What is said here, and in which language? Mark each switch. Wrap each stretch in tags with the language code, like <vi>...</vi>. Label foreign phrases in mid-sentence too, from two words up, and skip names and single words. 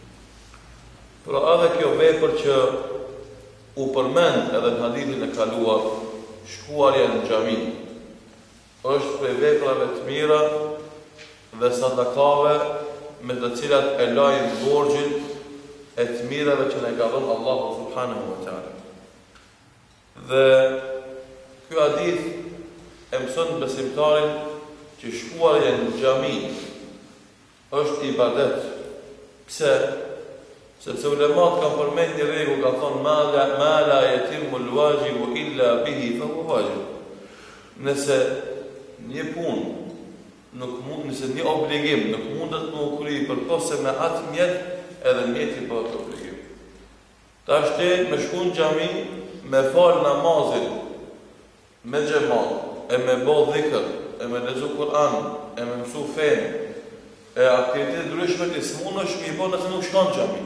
<sq>Pra edhe kjo vepër që u përmend edhe në hadithin e kaluar, shkuarja në xhami, është prej veprave të mira dhe sadakave me të cilat e lajnë borxhin e të mirave që ne ka dhënë Allahu</sq> <ar>سبحانه وتعالى.</ar> <sq>Dhe ky hadith e mëson besimtarin që shkuarja në xhami është ibadet. Pse? Sepse ulemat kanë përmend një rregull, ka thonë</sq> <ar>ما لا يتم الواجب إلا به فهو واجب.</ar> <sq>Nëse një punë nëse një obligim nuk mundet të kryi përpose me atë mjet, edhe mjeti bëhet obligim. Tash ti me shku në xhami, me fal namazin me xhamat, e me bë dhikr, e me lexu Kur'an, e me mësu fen, e aktivitete ndryshme që smunësh mi bë nëse nuk shkon në xhami.</sq>